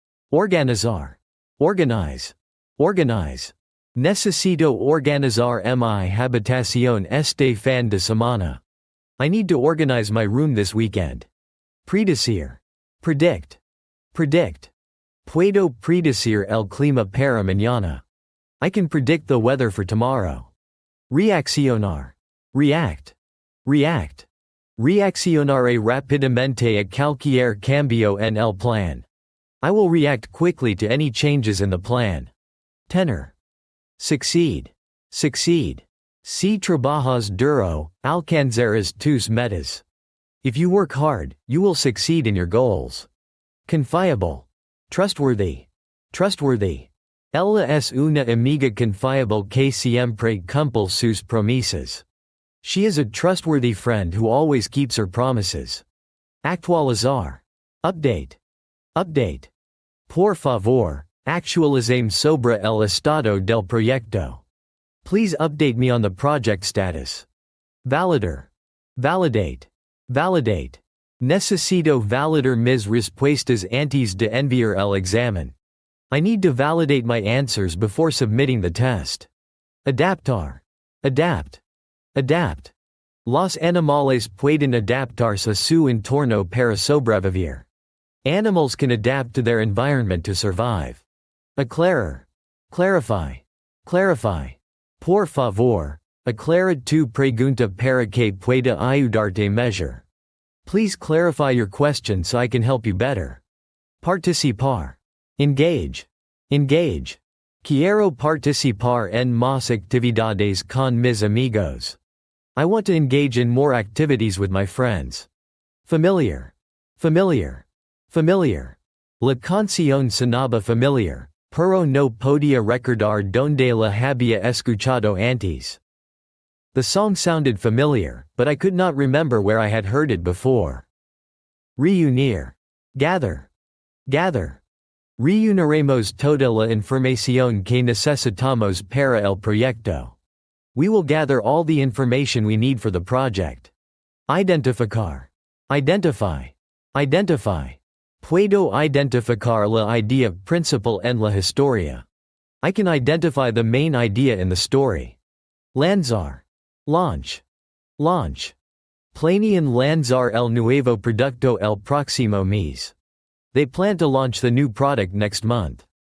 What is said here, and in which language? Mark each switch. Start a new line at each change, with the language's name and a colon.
English: Organizar. Organize. Organize.
Spanish: Necesito organizar mi habitación este fin de semana.
English: I need to organize my room this weekend. Predecir. Predict. Predict.
Spanish: Puedo predecir el clima para mañana.
English: I can predict the weather for tomorrow. Reaccionar. React. React.
Spanish: Reaccionaré rápidamente a cualquier cambio en el plan.
English: I will react quickly to any changes in the plan. Tenor. Succeed. Succeed.
Spanish: Si trabajas duro, alcanzarás tus metas.
English: If you work hard, you will succeed in your goals. Confiable. Trustworthy. Trustworthy.
Spanish: Ella es una amiga confiable que siempre cumple sus promesas.
English: She is a trustworthy friend who always keeps her promises. Actualizar. Update. Update.
Spanish: Por favor, actualizame sobre el estado del proyecto.
English: Please update me on the project status. Validar. Validate. Validate.
Spanish: Necesito validar mis respuestas antes de enviar el examen.
English: I need to validate my answers before submitting the test. Adaptar. Adapt. Adapt.
Spanish: Los animales pueden adaptarse a su entorno para sobrevivir.
English: Animals can adapt to their environment to survive. Aclarar. Clarify. Clarify.
Spanish: Por favor, aclara tu pregunta para que pueda ayudarte mejor.
English: Please clarify your question so I can help you better. Participar. Engage. Engage.
Spanish: Quiero participar en más actividades con mis amigos.
English: I want to engage in more activities with my friends. Familiar. Familiar. Familiar.
Spanish: La canción sonaba familiar, pero no podía recordar donde la había escuchado antes.
English: The song sounded familiar, but I could not remember where I had heard it before. Reunir. Gather. Gather.
Spanish: Reuniremos toda la información que necesitamos para el proyecto.
English: We will gather all the information we need for the project. Identificar. Identify. Identify.
Spanish: Puedo identificar la idea principal en la historia.
English: I can identify the main idea in the story. Lanzar. Launch. Launch.
Spanish: Planean lanzar el nuevo producto el próximo mes.
English: They plan to launch the new product next month.